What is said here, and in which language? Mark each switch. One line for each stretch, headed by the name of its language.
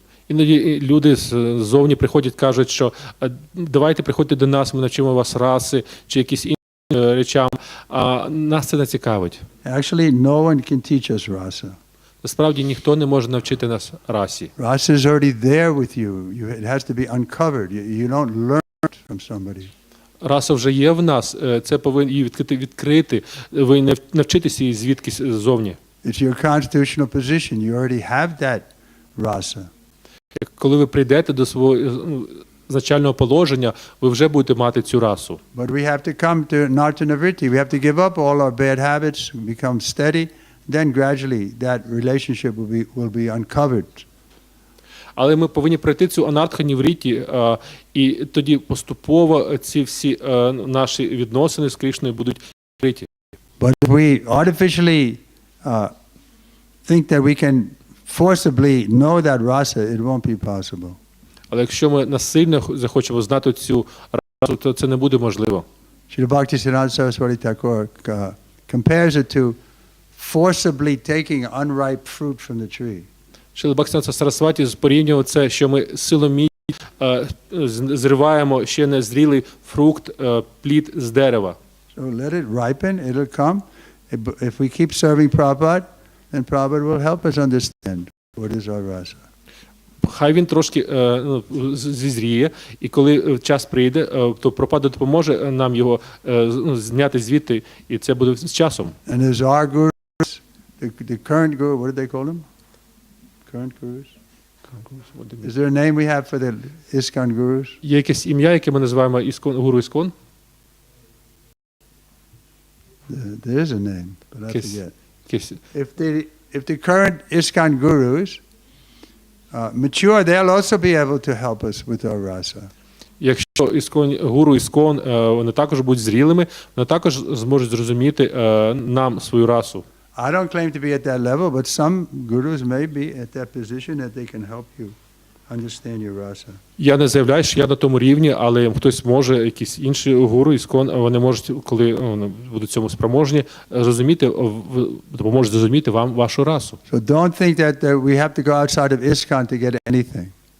Ukrainian: Іноді люди ззовні приходять, кажуть, що давайте приходьте до нас, ми навчимо вас раси чи якісь інші речам, а нас це не цікавить.
English: Actually, no one can teach us rasa.
Ukrainian: Насправді ніхто не може навчити нас расі.
English: Rasa is already there with you. It has to be uncovered. You don't learn it from somebody.
Ukrainian: Раса вже є в нас, це повинні її відкрити, ви навчитися її звідкись ззовні.
English: It's your constitutional position. You already have that rasa.
Ukrainian: Коли ви прийдете до свого значального положення, ви вже будете мати цю расу.
English: But we have to come to nartanavritti. We have to give up all our bad habits, become steady. Then gradually that relationship will be uncovered.
Ukrainian: Але ми повинні пройти цю анартха-нівріті, і тоді поступово ці всі наші відносини з Крішною будуть відкриті.
English: But if we artificially think that we can forcibly know that rasa, it won't be possible.
Ukrainian: Але якщо ми насильно захочемо знати цю расу, то це не буде можливо.
English: Srila Bhaktisiddhanta Saraswati Thakur compares it to forcibly taking unripe fruit from the tree.
Ukrainian: Шрила Бхактіведанта Сарасваті порівнював це, що ми силоміць зриваємо ще не зрілий фрукт, плід з дерева.
English: So let it ripen, it'll come. If we keep serving Prabhupada, then Prabhupada will help us understand what is our rasa.
Ukrainian: Хай він трошки зізріє, і коли час прийде, то Прабхупада допоможе нам його зняти звідти, і це буде з часом.
English: And there's our gurus, the current guru, what do they call them? Current gurus? Is there a name we have for the ISKCON gurus?
Ukrainian: Є якесь ім'я, яке ми називаємо гуру Іскон?
English: There is a name, but I forget.
Ukrainian: Якесь.
English: If the current ISKCON gurus mature, they'll also be able to help us with our rasa.
Ukrainian: Якщо гуру Іскон, вони також будуть зрілими, вони також зможуть зрозуміти нам свою расу.
English: I don't claim to be at that level, but some gurus may be at that position that they can help you understand your rasa.
Ukrainian: Я не заявляю, що я на тому рівні, але хтось може, якісь інші гуру Іскон, вони можуть, коли будуть цьому спроможні, розуміти, допоможуть зрозуміти вам вашу расу.
English: So don't think that we have to go outside of ISKCON to get anything.